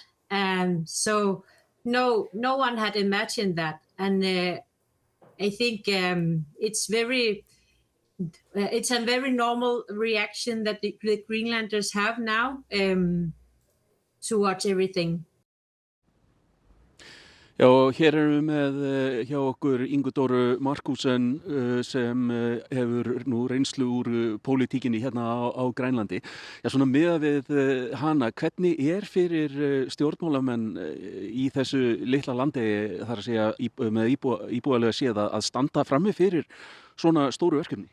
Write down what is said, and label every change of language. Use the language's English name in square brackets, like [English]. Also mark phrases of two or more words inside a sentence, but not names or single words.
[English] So no one had imagined that, and I think it's a very normal reaction that the Greenlanders have now towards everything. [Icelandic] Já, og hér erum við með hjá okkur Ingu Dóru Markussen sem hefur nú reynslu úr pólitíkinni hérna á Grænlandi. Já, svona miðað við hana, hvernig fyrir stjórnmálamenn í þessu litla landi, þar að segja með íbúalega séð að standa frammi fyrir svona stóru verkefni?